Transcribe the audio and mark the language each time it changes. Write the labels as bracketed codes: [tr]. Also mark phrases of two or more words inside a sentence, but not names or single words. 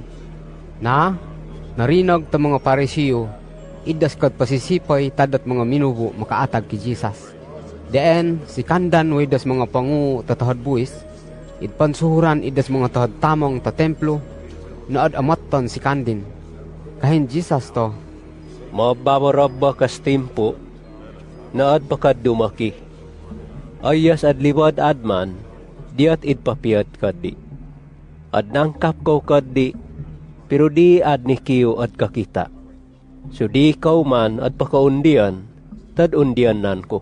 [atd] Na, narinag ta mga parisiyo, idas kad pasisipay tadat mga minubo makaatag ki Jesus. Deen, si kandan way das mga pangu tatahad buwis, idpansuhuran idas mga tahad tamong ta templo, naad amatton si kandin. Kahin Jesus to. Mababarabba kas timpo, naad bakad dumaki. Ayas ad liwad adman, diat id papiyat kaddi. Ad nangkap ko kaddi, pero di ad ni Kiyo ad kakita. So di ikaw man at pakaundian, tad undian nan ko.